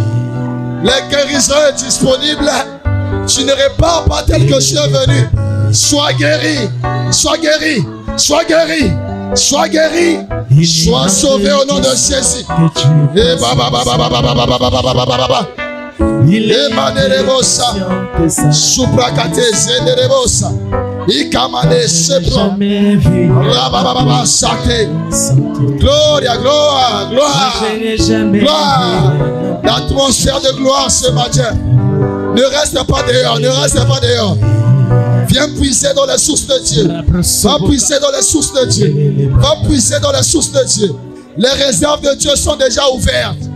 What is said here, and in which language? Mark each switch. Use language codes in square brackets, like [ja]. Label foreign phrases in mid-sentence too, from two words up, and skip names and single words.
[fr] Les guérisons sont disponibles. Tu ne repars pas tel que je suis venu. Sois guéri, sois guéri, sois guéri, sois guéri, sois sauvé au nom de Jésus. Et il est manerebosa, suprakate zenderebosa, ikamane sepro, rabababa sate. Gloria, gloire, gloire, gloire. L'atmosphère de gloire ce matin. Ne reste pas dehors, ne reste pas dehors. Viens puiser dans les sources de Dieu. Va puiser dans les sources de Dieu. Va puiser dans les sources de Dieu. Les réserves de Dieu sont déjà ouvertes.